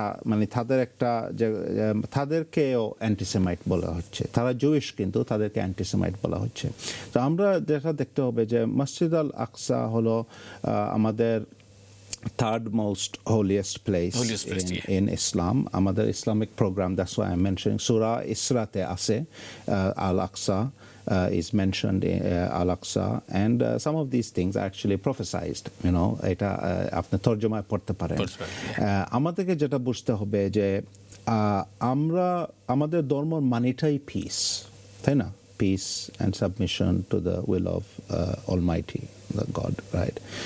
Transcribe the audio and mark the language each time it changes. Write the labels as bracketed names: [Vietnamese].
[Bangla] মানে তাদের একটা যে তাদেরকেও অ্যান্টিসেমাইট বলা হচ্ছে, তারা জুইশ কিন্তু তাদেরকে অ্যান্টিসেমাইট বলা হচ্ছে। তো আমরা যেটা দেখতে হবে যে মসজিদ আল আকসা হলো আমাদের [English] third most holiest place in Islam. আমাদের Islamic program, that's why I'm mentioning Surah Isra'te আছে Al-Aqsa is mentioned in Al-Aqsa, and some of these things are actually prophesized, you know, [Bangla] এটা আপনি তরজমায় পড়তে পারেন। আমাদেরকে যেটা বুঝতে হবে যে আমরা আমাদের ধর্মের মানেটাই পিস, তাই না? [English] Peace and submission to the will of Almighty, the God, right?